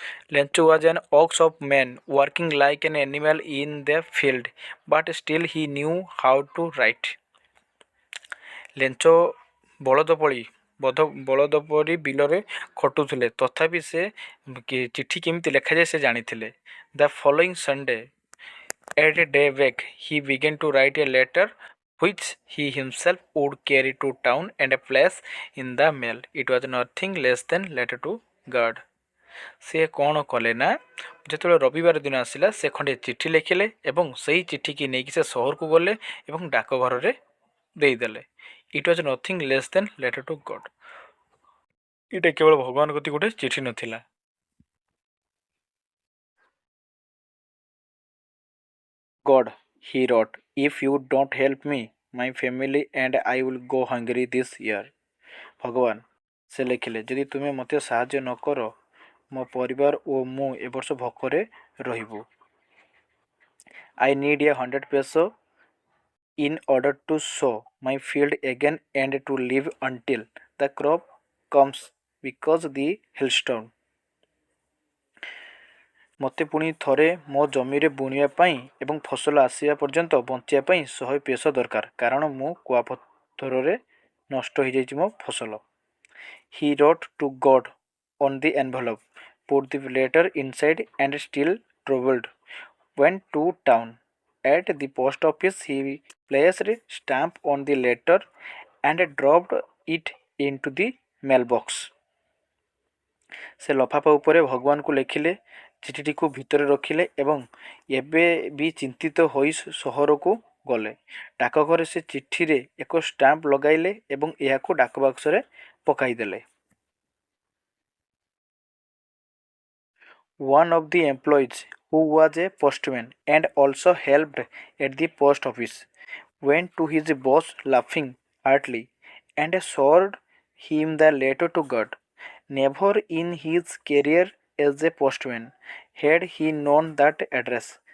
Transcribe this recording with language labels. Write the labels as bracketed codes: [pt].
[en] Lencho was an ox of man, working like an animal in the field, but still he knew how to write. [or] ଲେଞ୍ଚ ବଳଦ ପଳି ବଳଦ ପରି ବିଲରେ ଖଟୁଥିଲେ, ତଥାପି ସେ ଚିଠି କେମିତି ଲେଖାଯାଏ ସେ ଜାଣିଥିଲେ। [en] The following Sunday at daybreak he began to write a letter which he himself would carry to town and place in the mail. It was nothing less than letter to God. [or] ସେ କ'ଣ କଲେ ନା, ଯେତେବେଳେ ରବିବାର ଦିନ ଆସିଲା ସେ ଖଣ୍ଡେ ଚିଠି ଲେଖିଲେ ଏବଂ ସେହି ଚିଠିକି ନେଇକି ସେ ସହରକୁ ଗଲେ ଏବଂ ଡାକଘରରେ ଦେଇଦେଲେ। [en] It was nothing less than letter to God. [or] ଏଇଟା କେବଳ ଭଗବାନ ପ୍ରତି ଗୋଟେ ଚିଠି ନଥିଲା। [en] God, he wrote, if you don't help me, my family and I will go hungry this year. [or] ଭଗବାନ, ସେ ଲେଖିଲେ, ଯଦି ତୁମେ ମୋତେ ସାହାଯ୍ୟ ନ କର, ମୋ ପରିବାର ଓ ମୁଁ ଏ ବର୍ଷ ଭୋକରେ ରହିବୁ। [en] I need 100 peso in order to sow my field again and to live until the crop comes because the hailstorm. [or] ମୋତେ ପୁଣି ଥରେ ମୋ ଜମିରେ ବୁଣିବା ପାଇଁ ଏବଂ ଫସଲ ଆସିବା ପର୍ଯ୍ୟନ୍ତ ବଞ୍ଚିବା ପାଇଁ 100 ପେସୋ ଦରକାର, କାରଣ ମୁଁ କୁଆପଥରରେ ନଷ୍ଟ ହୋଇଯାଇଛି ମୋ ଫସଲ। [en] He wrote to God on the envelope, put the letter inside and still troubled, went to town. At the post office he placed stamp on the letter and dropped it into the mailbox. [or] ସେ ଲଫାଫା ଉପରେ ଭଗବାନଙ୍କୁ ଲେଖିଲେ, ଚିଠିଟିକୁ ଭିତରେ ରଖିଲେ ଏବଂ ଏବେ ବି ଚିନ୍ତିତ ହୋଇ ସହରକୁ ଗଲେ। ଡାକଘରେ ସେ ଚିଠିରେ ଏକ ଷ୍ଟାମ୍ପ ଲଗାଇଲେ ଏବଂ ଏହାକୁ ଡାକବାକ୍ସରେ ପକାଇଦେଲେ। [en] One of the employees, who was a postman and also helped at the post office, went to his boss laughing heartily and showed him the letter to God. Never in his career as a postman had he known that address.